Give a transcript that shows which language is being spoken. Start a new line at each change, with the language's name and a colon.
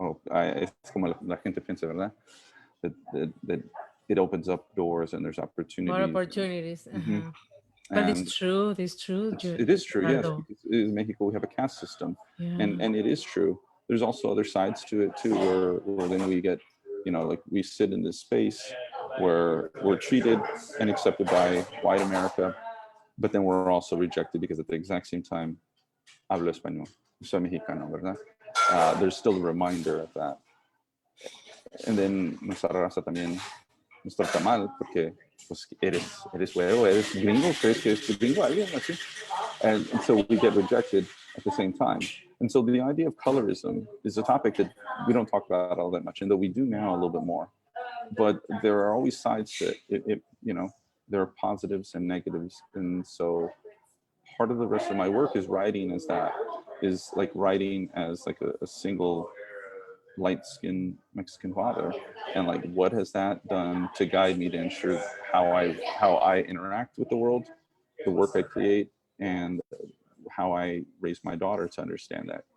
Spanish: Es como la gente piensa, ¿verdad?
English: That it opens up doors and there's opportunities. More opportunities. Mm-hmm. But it's true. It's true. It is true, yes. Because in Mexico, we have a caste system. Yeah. And it is true. There's also other sides to it, too, where then we get, like we sit in this space where we're treated and accepted by white America, but then we're also rejected because at the exact same time,
Spanish: hablo español, soy mexicano, ¿verdad?
English: There's still a reminder of that. And then
Spanish: nuestra raza también nos trata mal porque pues eres güero, eres gringo, crees que eres gringo, alguien así.
English: And so we get rejected at the same time. And so the idea of colorism is a topic that we don't talk about all that much, and though we do now a little bit more. But there are always sides to it, there are positives and negatives. And so part of the rest of my work is writing is like writing as like a single light-skinned Mexican father, and like what has that done to guide me to ensure how I interact with the world, the work I create, and how I raise my daughter to understand that.